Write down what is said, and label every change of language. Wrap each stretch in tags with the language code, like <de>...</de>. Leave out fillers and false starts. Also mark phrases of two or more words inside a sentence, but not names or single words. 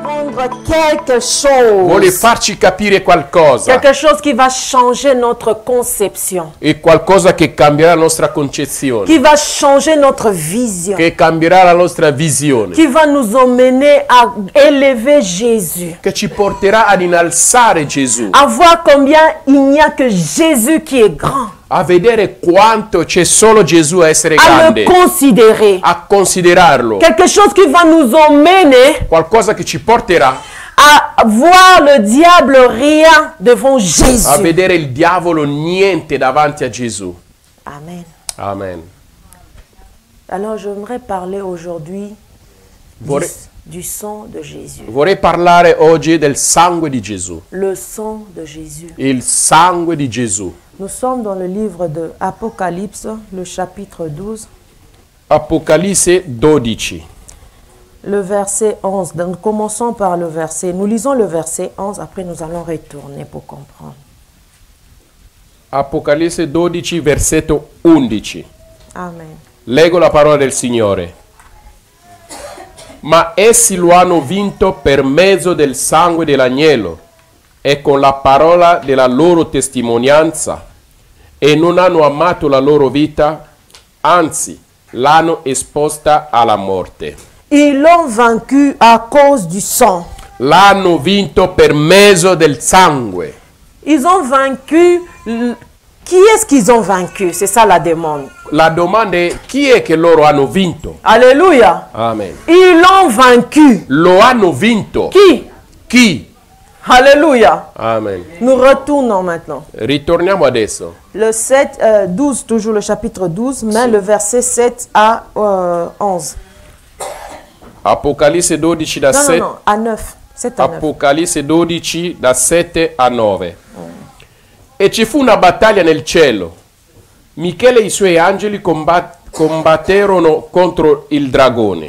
<fr>comprendre quelque chose.</fr> <it>vuole farci capire qualcosa.</it> <fr>Quelque chose qui va changer notre conception.</fr> <it>È qualcosa che cambierà la nostra concezione.</it> <fr>Qui va changer notre vision.</fr> <it>Che cambierà la nostra visione.</it> <fr>Qui va nous emmener à élever Jésus.</fr> <it>Che ci porterà ad innalzare Gesù.</it> <fr>À voir combien il n'y a que Jésus qui est grand.</fr> <it>A vedere quanto c'è solo Gesù a essere</it> <fr>À</fr> <it>grande.</it> <fr>le considérer.</fr> <it>A considerarlo.</it> <fr>Quelque chose qui va nous emmener</fr> <it>Qualcosa che ci porterà</it> <fr>à voir le diable rien devant</fr> <it>a</it> <fr>Jésus.</fr> <it>vedere il diavolo niente davanti a Gesù. Amen. Amen.</it> <fr>Alors j'aimerais parler aujourd'hui</fr> <it>Vorrei,</it> <fr>du sang de Jésus.</fr> <it>vorrei parlare oggi del sangue di Gesù.</it> <fr>Le sang de Jésus.</fr> <it>Il sangue di Gesù.</it> <fr>Nous sommes dans le livre de Apocalypse, le chapitre 12,</fr> <it>Apocalisse 12.</it> <fr>le verset 11. Donc commençons par le verset. Nous lisons le verset 11, après nous allons retourner pour comprendre.</fr> <it>Apocalisse 12, versetto 11. Amen. Leggo la parola del Signore. Ma essi lo hanno vinto per mezzo del sangue dell'agnello e con la parola della loro testimonianza, e non hanno amato la loro vita, anzi l'hanno esposta alla morte.</it> <fr>Ils l'ont vaincu à cause du sang.</fr> <it>L'hanno vinto per mezzo del sangue.</it> <fr>Ils ont vaincu. Qui est-ce qu'ils ont vaincu? C'est ça la demande.</fr> <it>La domanda è chi è che loro hanno vinto?</it> <fr>Alléluia. Amen. Ils l'ont vaincu.</fr> <it>Lo hanno vinto.</it> <fr>Qui?</fr> <it>Chi?</it> <fr>Alléluia. Amen. Nous retournons maintenant.</fr> <it>Ritorniamo adesso.</it> <fr>Le 12, toujours le chapitre 12, mais le verset 7 à 11.</fr> <it>Apocalisse 12 da</it> <fr>Non, 7. non, non, à 9. 7 à 9.</fr> <it>Apocalisse 12 da 7 a 9. E ci fu una battaglia nel cielo. Michele e i suoi angeli combatterono contro il dragone.</it>